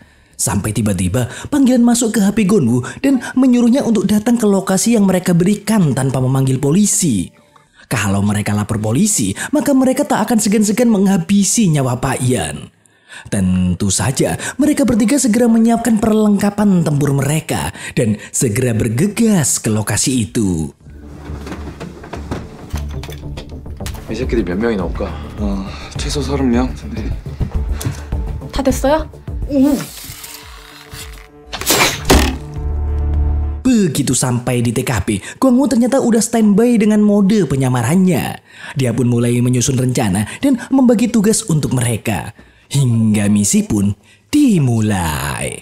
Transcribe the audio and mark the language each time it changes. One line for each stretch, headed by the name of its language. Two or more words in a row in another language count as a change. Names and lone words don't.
Indonesian: Sampai tiba-tiba panggilan masuk ke HP Gonbu dan menyuruhnya untuk datang ke lokasi yang mereka berikan tanpa memanggil polisi. Kalau mereka lapor polisi, maka mereka tak akan segan-segan menghabisi nyawa Pak Ian. Tentu saja mereka bertiga segera menyiapkan perlengkapan tempur mereka dan segera bergegas ke lokasi itu.
Korean: 이 새끼들 몇 명이나 올까? 최소 30명. 네. 다 됐어요?
Indonesian: Begitu sampai di TKP, Gongwoo ternyata udah standby dengan mode penyamarannya. Dia pun mulai menyusun rencana dan membagi tugas untuk mereka. Hingga misi pun dimulai.